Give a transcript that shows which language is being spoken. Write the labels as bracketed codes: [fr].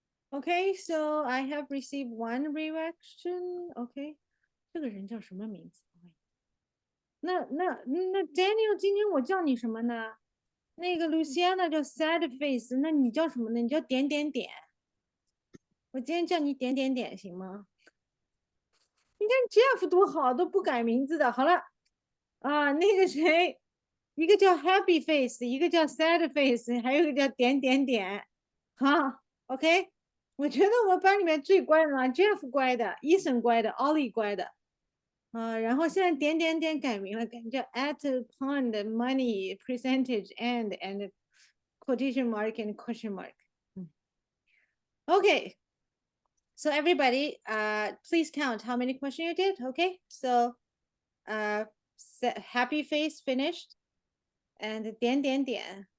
[en] Okay, so I have received one reaction. [zh] Okay, 这个人叫什么名字？那 Daniel，今天我叫你什么呢？那个 Luciana 叫 sad face，那你叫什么呢？你叫点点点。我今天叫你点点点行吗？你看 Jeff 多好，都不改名字的。好了，啊，那个谁，一个叫 happy face，一个叫 sad face，还有一个叫点点点。好，OK。我觉得我们班里面最乖的呢，Jeff 乖的，Ethan 乖的，Ollie 乖的。然后现在点点点改名了，改叫 [en] at pond money percentage and quotation mark and question mark. Okay, so everybody, please count how many questions you did. Okay, so happy face finished, and 点点点.